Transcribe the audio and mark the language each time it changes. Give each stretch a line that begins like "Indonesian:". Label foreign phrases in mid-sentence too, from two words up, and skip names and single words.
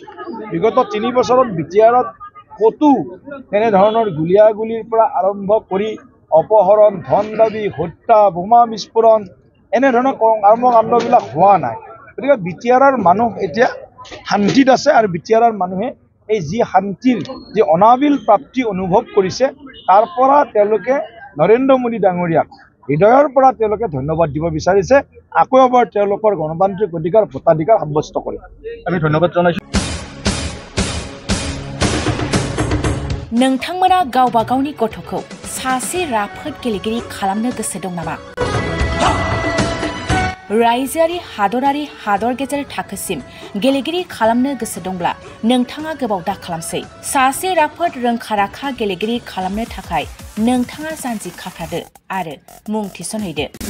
Assamese: বিগত 3 বছৰত বিটিআৰত ক'তো তেনেধৰণৰ গুলীয়াগুলিৰ পৰা আৰম্ভ কৰি অপহৰণ ধন দাবী হত্যা বোমা বিস্ফোৰণ এনেধৰণৰ কৰ্মকাণ্ডবিলাক হোৱা নাই গতিকে বিটিআৰৰ মানুহ এতিয়া শান্তিত আছে আৰু বিটিআৰৰ মানুহে এই যি শান্তিৰ যি অনাবিল প্ৰাপ্তি অনুভৱ কৰিছে তাৰ পৰা তেওঁলোকে নৰেন্দ্ৰ মোদী ডাঙৰীয়াক হৃদয়ৰ পৰা তেওঁলোকে ধন্যবাদ দিব বিচাৰিছে আকৌ এবাৰ তেওঁলোকৰ গণতান্ত্ৰিক অধিকাৰ ভোটাধিকাৰ সাব্যস্ত কৰে আমি ধন্যবাদ জনাইছোঁ
Bodo: नोंथांमोना गावबा गावनि गथ'खौ सासे राफोद गेलेगिरि खालामनो गोसो दं नामा रायजोआरि हादरारि हादर गेजेर थाखोसिम गेलेगिरि खालामनो गोसो दंब्ला नोंथाङा गोबाव दा खालामसै सासे राफोद रोंखा-राखा गेलेगिरि खालामनो थाखाय नोंथाङा जानजि खाफ्रादो आरो मुं थिसनहैदो